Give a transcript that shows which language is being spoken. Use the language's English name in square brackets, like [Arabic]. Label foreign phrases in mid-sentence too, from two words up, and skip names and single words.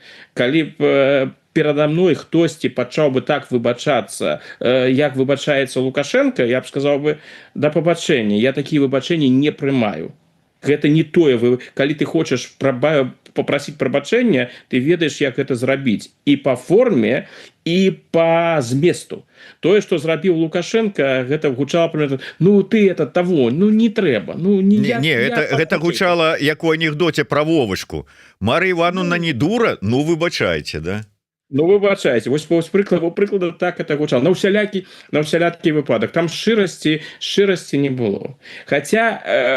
[Belarusian] Калі б перада мной хтосьці пачаў бы так выбачацца, як выбачаецца Лукашенко, я б сказаў бы, да пабачэння, я такія выбачэнні не прымаю. Гэта не тое, калі ты хочаш попросить прабачэння, ты ведаеш, як гэта зрабіць і по форме, і по зместу. Тое, што зрабіў Лукашенко, гэта гучала примерно, [Russian] ну ты это того, [Belarusian] ну не трэба. Ну гэта гучала як у анекдоце про Вовочку. Мар'я Івановна не дура, ну выбачайце, да? Ну выбачайце, вось прыклада так это гучала на ўсялякі выпадак там шчырасці не было, хаця